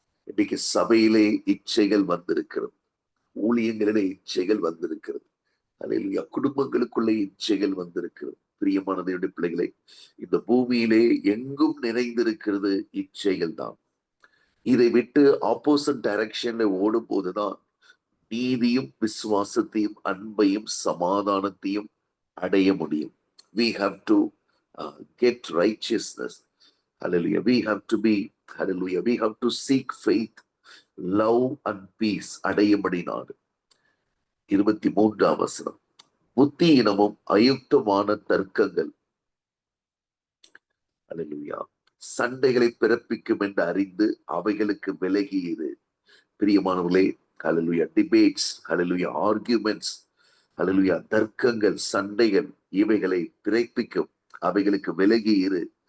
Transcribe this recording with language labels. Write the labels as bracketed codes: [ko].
[ta] இன்னைக்கு சபையிலே இச்சைகள் வந்திருக்கிறது, ஊழியங்களிலே இச்சைகள் வந்திருக்கிறது, அல்லேலூயா, குடும்பங்களுக்குள்ளே இச்சைகள் வந்திருக்கிறது. பிரியமான தேவனுடைய பிள்ளைகளே, இந்த பூமியிலே எங்கும் நிறைந்திருக்கிறது இச்சைகள் தான். இதை விட்டு ஆப்போசிட் டைரக்ஷன்ல ஓடும் போதுதான் நீதியும் விசுவாசத்தையும் அன்பையும் சமாதானத்தையும் அடைய முடியும். [en] We have to get righteousness. Hallelujah. We have to be, hallelujah, we have to seek faith, love and peace. [ta] அடையும்படி நாடு. 23ஆம் வசனம். புத்தியினமும் அயுக்தமான தர்க்கங்கள், ஹல்லேலூயா, சண்டைகளை பிறப்பிக்கும் என்று அறிந்து அவைகளுக்கு விலகியது. பிரியமானவர்களே, ஹல்லேலூயா, டிபேட்ஸ், ஹல்லேலூயா, ஆர்கியூமெண்ட்ஸ், ஹல்லேலூயா, தர்க்கங்கள், சண்டைகள், இவைகளை பிறப்பிக்கும், அவைகளுக்கு விலகி இரு.